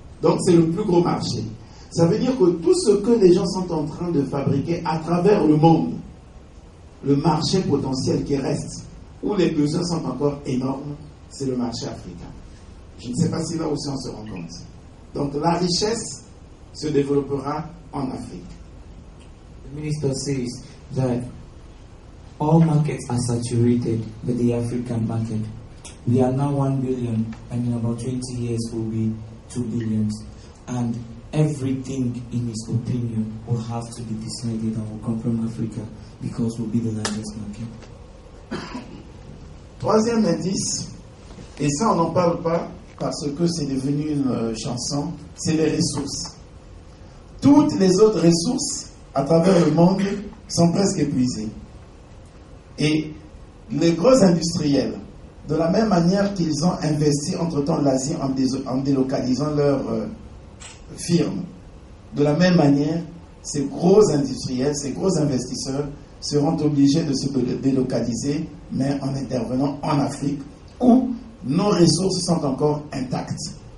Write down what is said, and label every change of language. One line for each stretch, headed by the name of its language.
French: Donc, c'est le plus gros marché. Ça veut dire que tout ce que les gens sont en train de fabriquer à travers le monde, le marché potentiel qui reste, où les besoins sont encore énormes, c'est le marché africain. Je ne sais pas si là aussi on se rend compte. Donc la richesse se développera en Afrique.
English: The minister says that all markets are saturated with the African market. We are now 1 billion, and in about 20 years we'll be 2 billion. And everything, in his opinion, will have to be decided and will come from Africa because we'll be the largest market.
French: Troisième indice, et ça on n'en parle pas parce que c'est devenu une chanson, c'est les ressources. Toutes les autres ressources à travers le monde sont presque épuisées. Et les gros industriels, de la même manière qu'ils ont investi entre-temps l'Asie en délocalisant leurs firmes, de la même manière, ces gros industriels, ces gros investisseurs seront obligés de se délocaliser, mais en intervenant en Afrique, où nos ressources sont encore intactes.